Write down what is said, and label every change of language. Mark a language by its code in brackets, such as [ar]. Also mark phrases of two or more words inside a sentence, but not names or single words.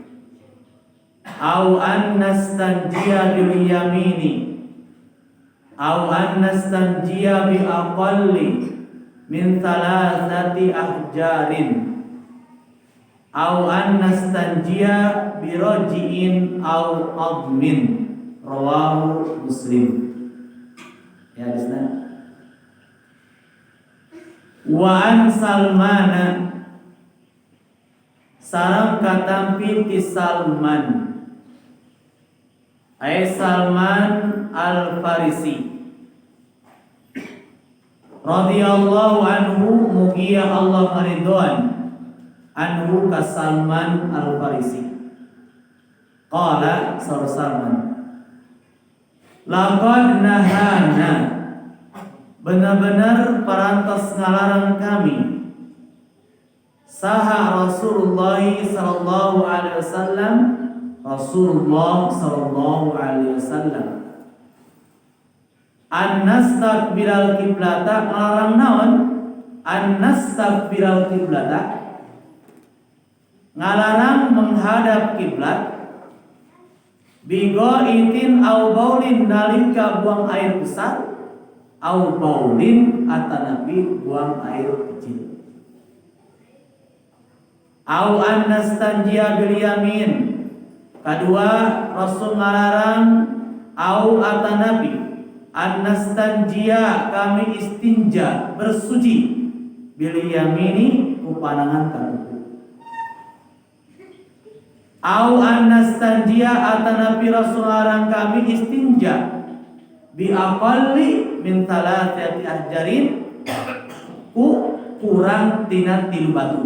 [ar] أو أن نستنجي باليمين أو أن نستنجي بأقل من ثلاثة أحجار أو أن نستنجي برجيع أو عظم رواه مسلم. [su] Ya hadisna. [ar] وعن سلمان, [su] sareng katampi ti Salman, ay Salman Al-Farisi [ar] رضي الله عنه, [su] mugia Allah maridwan anhu ka Salman Al-Farisi. [ar] قال سار سلمان لقد نهانا, [su] benar-benar parantos ngalarang kami, saha [ar] رسول الله صلى الله عليه وسلم, رسول الله صلى الله عليه وسلم, أن نستقبل القبلة, [su] ngalarang naon? [ar] أن نستقبل القبلة, [su] ngalarang [id] menghadap kiblat, [ar] بغائط أو بول, [su] nalika [id] buang air besar, [ar] أو بول [su] atanapi [id] buang air kecil, [ar] أو أن نستنجي باليمين, [su] kedua Rasul ngalarang au atanapi an-nastanjia, kami istinja bersuci, [ar] باليمين [su] ku panangan kanan, [ar] أو أن نستنجي [su] atanapi Rasul ngalarang kami istinja [ar] بأقل من ثلاثة أحجار, [su] ku kurang tina 3 batu.